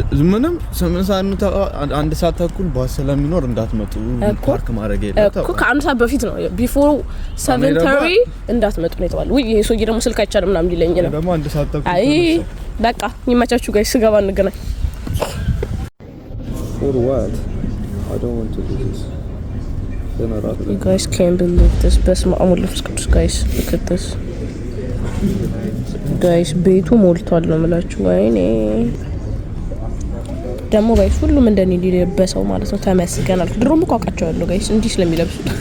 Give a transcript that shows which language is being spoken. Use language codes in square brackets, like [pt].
[am] ምንም 8 ሰዓት ነው አንድ ሰዓት ተኩል ባሰላም ይኖር እንዳትመጡ ፓርክ ማድረግ የለም እኮ ከአንድ ሰዓት በፊት ነው [en] before 7:30 [am] እንዳትመጡ ነው የተባለው። ወይ ይሄ ሰውዬ ደግሞ ስልክ አይቻልም ምናምን ሊለኝ ነው ደግሞ አንድ ሰዓት ተኩል አይ በቃ ይመቻችሁ ጋይስ ስገባ እንገናኝ። [en] For what? I don't want to do this. You guys can't believe this. [am] በስመ አብ ወወልድ ወመንፈስ ቅዱስ [en] guys look at this. [am] Guys ቤቱ ሞልቷል ነው የምላችሁ። ወይኔ ደግሞ ጋይስ ሁሉም እንደኔ ሊለበሰው ማለት ነው። ተመስገን አልኩ። ድሮም እኮ አውቃቸዋለሁ ጋይስ እንዲህ ስለሚለብሱ።